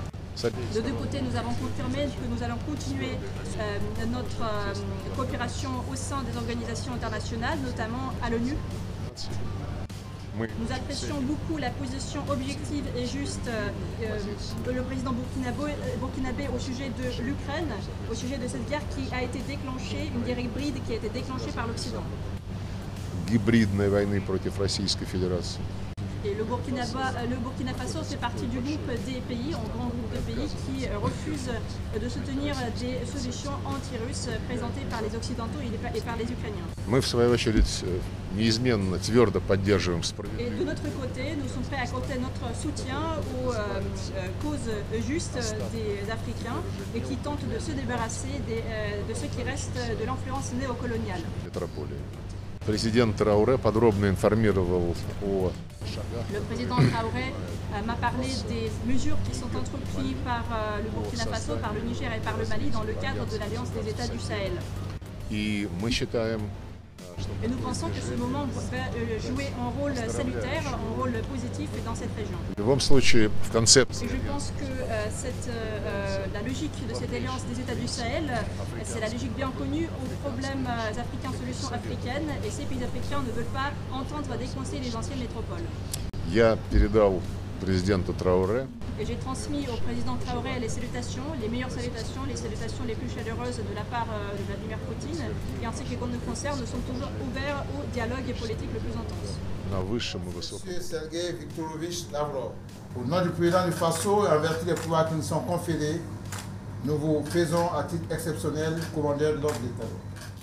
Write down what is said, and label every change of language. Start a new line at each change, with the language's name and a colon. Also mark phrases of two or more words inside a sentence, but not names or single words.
French: De deux côtés, nous avons confirmé que nous allons continuer notre coopération au sein des organisations internationales, notamment à l'ONU. Nous apprécions beaucoup la position objective et juste de le président burkinabé au sujet de l'Ukraine, au sujet de cette guerre qui a été déclenchée, une guerre hybride qui a été déclenchée par l'Occident.
Russian: Гибридной войны против Российской Федерации.
French: Et le Burkina Faso fait partie du groupe des pays, un grand groupe de pays qui refusent de soutenir des solutions anti-russes présentées par les Occidentaux et par les Ukrainiens.
Russian: Мы, в свою очередь, неизменно, твердо поддерживаем справедливость.
French: Et de notre côté, nous sommes prêts à accorder notre soutien aux causes justes des Africains et qui tentent de se débarrasser de ce qui reste de l'influence néocoloniale.
Russian: Президент Трауре подробно информировал о шагах.
French: Le président Traoré m'a parlé des mesures qui sont entreprises par le Burkina Faso, par le Niger et par le Mali dans le cadre de l'Alliance des États du Sahel.
Russian: И мы считаем,
French: Et nous pensons que ce moment va jouer un rôle salutaire, un rôle positif dans cette région.
Russian: в любом случае, в концепции
French: Et je pense que la logique de cette alliance des États du Sahel, c'est la logique bien connue aux problèmes africains, solutions africaines, et ces pays africains ne veulent pas entendre des conseils des anciennes métropoles.
Russian: я передал президенту Трауре
French: Et j'ai transmis au président Traoré les salutations, les meilleures salutations, les salutations les plus chaleureuses de la part de Vladimir Poutine, et ainsi que les comptes nous concernent, nous sommes toujours ouverts au dialogue politique le plus intense.
Russian: на высшем и высоком.
French: Monsieur Sergei Viktorovich Lavrov, au nom du président du Faso et en vertu des pouvoirs qui nous sont conférés, nous vous faisons à titre exceptionnel commandeur de l'ordre d'État.